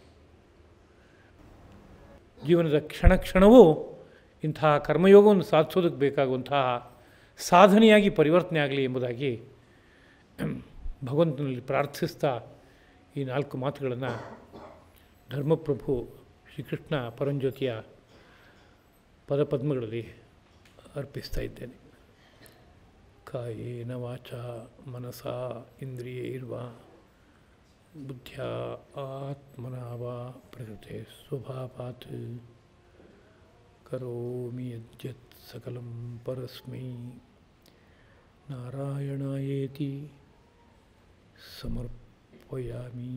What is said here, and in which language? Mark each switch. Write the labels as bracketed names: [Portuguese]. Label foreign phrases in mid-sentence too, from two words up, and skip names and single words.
[Kannada] ಜೀವನದ ಕ್ಷಣ ಕ್ಷಣವೂ ಇಂತಹ ಕರ್ಮಯೋಗವನ್ನು ಸಾಧಿಸೋದಕ್ಕೆ ಬೇಕಾಗುವಂತಹ ಸಾಧನೆಯಾಗಿ ಪರಿವರ್ತನೆ ಆಗಲಿ ಎಂಬುದಾಗಿ ಭಗವಂತನಲ್ಲಿ ಪ್ರಾರ್ಥಿಸ್ತಾ ಈ 4 ಮಾತುಗಳನ್ನು ಧರ್ಮಪ್ರಭು ಶ್ರೀಕೃಷ್ಣ ಪರಂಜ್ಯೋತಿಯ ಪದಪದ್ಮಗಳಲ್ಲಿ ಅರ್ಪಿಸ್ತಾ ಇದ್ದೇನೆ. [Sanskrit] ಕಾಯೇನ ವಾಚಾ ಮನಸಾ ಇಂದ್ರಿಯೈರ್ವಾ ಬುದ್ಧ್ಯಾ ಆತ್ಮನಾ ವಾ ಪ್ರಕೃತೆ ಸ್ವಭಾವಾತ್ ಕರೋಮಿ ಯದ್ಯತ್ ಸಕಲಂ ಪರಸ್ಮೈ ನಾರಾಯಣಾಯೇತಿ ಸಮರ್ಪಯಾಮಿ.